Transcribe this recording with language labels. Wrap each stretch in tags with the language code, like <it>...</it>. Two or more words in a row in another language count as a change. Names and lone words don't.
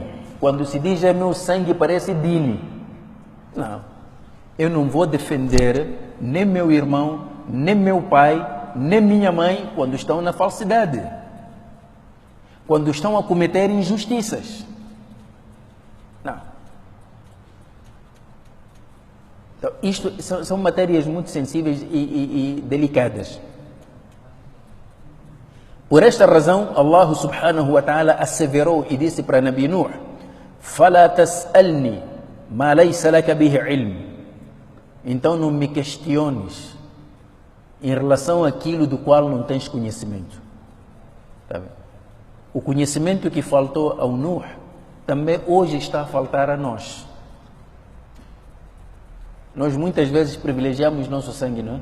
<pt>Quando se diz é meu sangue, parece dini. Não, eu não vou defender nem meu irmão, nem meu pai, nem minha mãe quando estão na falsidade, quando estão a cometer injustiças. Não. Então, isto são matérias muito sensíveis e delicadas. Por esta razão,</pt> <ar>الله سبحانه وتعالى</ar> <pt>asseverou e disse para Nabi Nuh:</pt> <ar>فَلَا تَسْأَلْنِي مَا لَيْسَ لَكَ بِهِ عِلْمٍ.</ar> <pt>Então não me questiones em relação àquilo do qual não tens conhecimento. Tá bem? O conhecimento que faltou ao Nuh também hoje está a faltar a nós. Nós muitas vezes privilegiamos nosso sangue, não é?</pt>